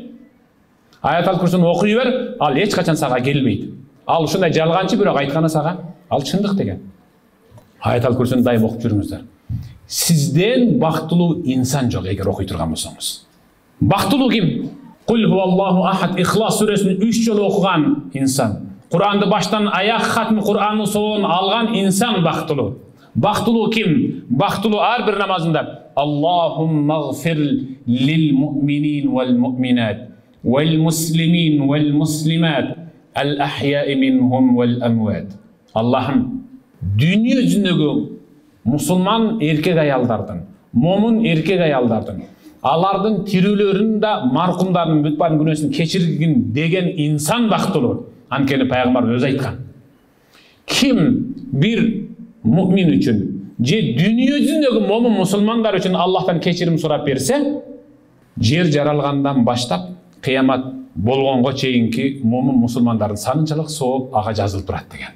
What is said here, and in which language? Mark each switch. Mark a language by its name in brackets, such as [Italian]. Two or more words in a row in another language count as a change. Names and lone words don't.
[Kyrgyz] Аятал курсуну окуй бер, ал эч качан сага келбейт. Ал ушундай жалганчы, бирок айтканы сага ал чындык деген. Аятал курсуну дайым окуп жүрүңүздөр. Сизден бактылуу инсан жок эгер окуй турган болсоңуз. Бактылуу ким? [Arabic] قل هو الله أحد, [Kyrgyz] Ихлас сүрөсүн 3 жолу окуган инсан. Куранды баштан аяк хатмы Куранны соон алган инсан бактылуу. Бактылуу ким? Бактылуу ар бир намазында [Arabic] اللهم اغفر للمؤمنين والمؤمنات والمسلمين والمسلمات الأحياء منهم والأموات. [Kyrgyz] Аллахым, дүйнө жүзүндөгү мусулман эркек аялдардын, момун эркек аялдардын, алардын тирүүлөрүн да маркумдардын бүт баарын күнөөсүн кечиргин деген инсан бактылуу. Анткени пайгамбар өзү айткан. Ким бир муъмин үчүн же дүйнө жүзүндөгү момун мусулмандар үчүн Аллахтан кечирим сурап берсе, жер жаралгандан баштап кыямат болгонго чейинки момун мусулмандардын санчылык сооп ага жазылып турат деген.